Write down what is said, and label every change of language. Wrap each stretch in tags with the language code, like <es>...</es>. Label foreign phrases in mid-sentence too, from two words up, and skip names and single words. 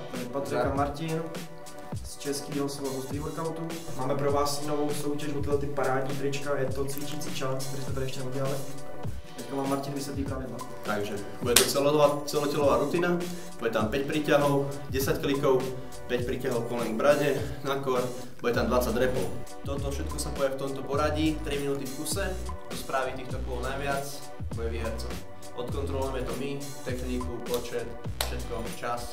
<cs>Patrik a Martin z českého svazu Street Workoutu. Máme pro vás novou soutěž o tyhle ty parádní trička, je to cvičící čas, který jsme tady ještě neudělali. Teďka vám Martin vysvětlí pravidla.</cs> <sk>Takže bude to celotelová rutina, bude tam 5 príťahov, 10 klikov, 5 príťahov koleň k brade, na kor, bude tam 20 repov. Toto všetko sa poje v tomto poradí, 3 minúty v kuse, kto spraví týchto kôl najviac, bude výhercom. Odkontrolujeme to my, techniku, počet, všetko, čas.</sk>